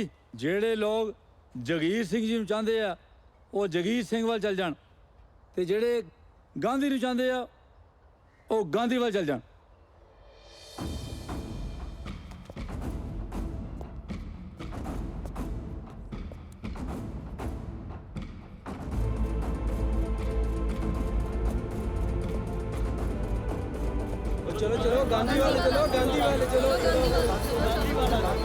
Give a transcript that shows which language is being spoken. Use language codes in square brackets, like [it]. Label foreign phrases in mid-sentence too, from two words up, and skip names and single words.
[pa] ਜਿਹੜੇ ਲੋਕ ਜਗੀਰ ਸਿੰਘ ਜੀ ਨੂੰ ਚਾਹੁੰਦੇ ਆ ਉਹ ਜਗੀਰ ਸਿੰਘ ਵੱਲ ਚੱਲ ਜਾਣ, ਤੇ ਜਿਹੜੇ ਗਾਂਧੀ ਨੂੰ ਚਾਹੁੰਦੇ ਆ ਉਹ ਗਾਂਧੀ ਵੱਲ ਚੱਲ ਜਾਣ। [hi] चलो चलो गांधी वाले चलो, गांधी वाले चलो, गांधी वाला।